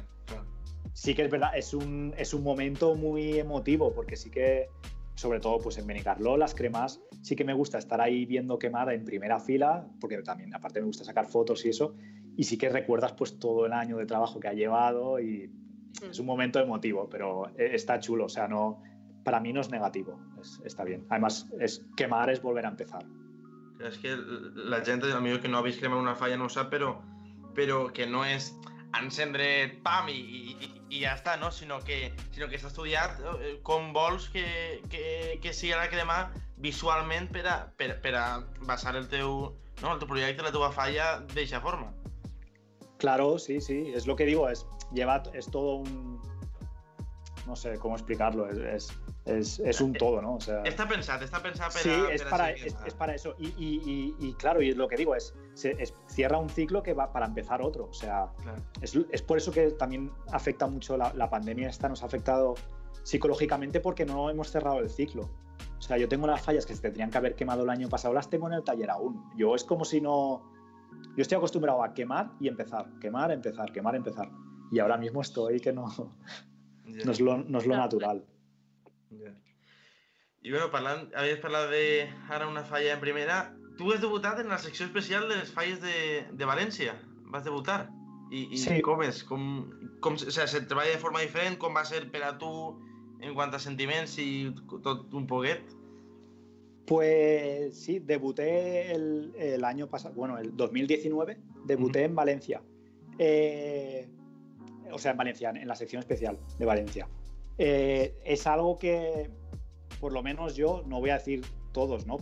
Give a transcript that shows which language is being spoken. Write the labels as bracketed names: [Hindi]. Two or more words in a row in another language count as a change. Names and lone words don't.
[Spanish] Sí que es verdad, es un momento muy emotivo, porque sí que, sobre todo pues en Benicarló, las cremas, sí que me gusta estar ahí viendo quemar en primera fila, porque también aparte me gusta sacar fotos y eso, y sí que recuerdas pues todo el año de trabajo que ha llevado y es un momento emotivo, pero está chulo, o sea, no, para mí no es negativo, está bien. Además, quemar es volver a empezar. Es que la gente, amigo, que no habéis quemado una falla [Catalan] no ho sap, pero que no és encendre pam i ja està, no? Sinó que s'ha estudiat com vols que sigui la crema visualment per a basar el teu projecte, la teva falla d'eixa forma. [Spanish] Claro, sí, es lo que digo, es todo un... No sé cómo explicarlo, es un todo, ¿no? O sea, está pensado para... Sí, es para eso. Y claro, y lo que digo cierra un ciclo que va para empezar otro. O sea, claro. Es por eso que también afecta mucho la pandemia esta, nos ha afectado psicológicamente porque no hemos cerrado el ciclo. O sea, yo tengo las fallas que se tendrían que haber quemado el año pasado, las tengo en el taller aún. Yo es como si no... Yo estoy acostumbrado a quemar y empezar, quemar, empezar, quemar, empezar. Y ahora mismo estoy que no... No es lo natural. [Catalan] I bueno, havies parlat de ara una falla en primera. Tu has debutat en la secció especial de les falles de València. Vas debutar. I sí. Com és? [Spanish] O sea, [Catalan] se treballa de forma diferent? Com va ser per a tu en quant a sentiments i tot un poquet? [Spanish] Pues sí, debuté el año pasado, bueno, el 2019, debuté en Valencia. O sea, en Valencia, en la sección especial de Valencia. Es algo que, por lo menos yo, no voy a decir todos, ¿no?